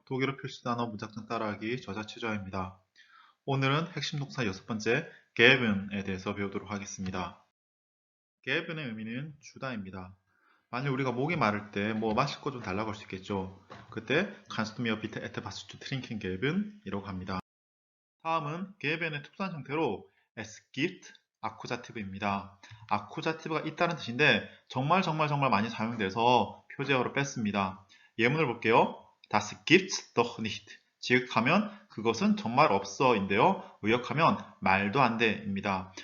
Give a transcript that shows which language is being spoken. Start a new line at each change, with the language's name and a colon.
Korean: 독일어 표시 단어 문작성 따라하기 저자 최저입니다. 오늘은 핵심 동사 6번째 geben에 대해서 배우도록 하겠습니다. geben의 의미는 주다입니다. 만약 우리가 목이 마를 때 뭐 마실 거 좀 달라고 할 수 있겠죠. 그때
German: kannst du mir bitte etwas zu trinken geben?
Korean: 이라고 합니다. 다음은 geben의 특수한 형태로
German: es gibt
Korean: 아쿠자티브입니다. 아쿠자티브가 있다는 뜻인데 정말 많이 사용돼서 표제어로 뺐습니다. 예문을 볼게요.
German: Das gibt's doch nicht.
Korean: 지극하면 그것은 정말 없어인데요. 의역하면 말도 안 돼입니다.